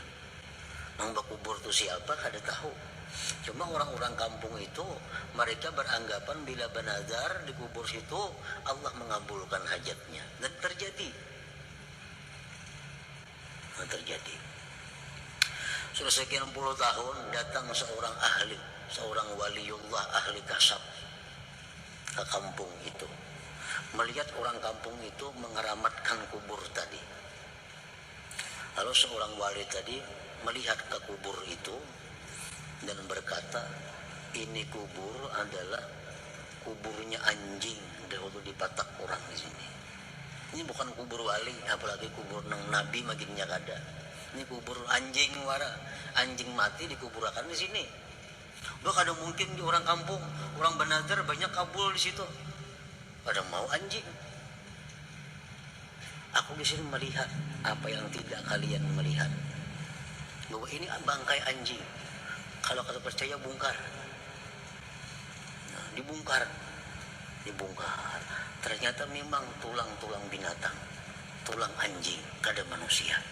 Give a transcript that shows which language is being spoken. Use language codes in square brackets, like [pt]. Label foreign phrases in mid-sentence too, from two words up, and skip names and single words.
[id] Nang berkubur itu siapa kada tahu. Cuma orang-orang kampung itu mereka beranggapan bila bernazar di kubur situ Allah mengabulkan hajatnya, dan terjadi. Terjadi. Sudah sekian puluh tahun datang seorang ahli, seorang waliullah ahli kasab ke kampung itu, melihat orang kampung itu mengeramatkan kubur tadi. Lalu seorang wali tadi melihat ke kubur itu dan berkata, ini kubur adalah kuburnya anjing dahulu dipatak orang di sini. [bjn] Ini bukan kubur wali, apalagi kubur nang nabi makinnya kada. Ini kubur anjing wara, anjing mati dikuburkan di sini. Loh, kada mungkin di orang kampung, orang bernazar banyak kabul di situ. [id] Pada mau anjing. Aku di sini melihat apa yang tidak kalian melihat. Bahwa ini bangkai anjing. Kalau kalian percaya bongkar. Nah, dibongkar. Ternyata memang tulang-tulang binatang, tulang anjing, kada manusia.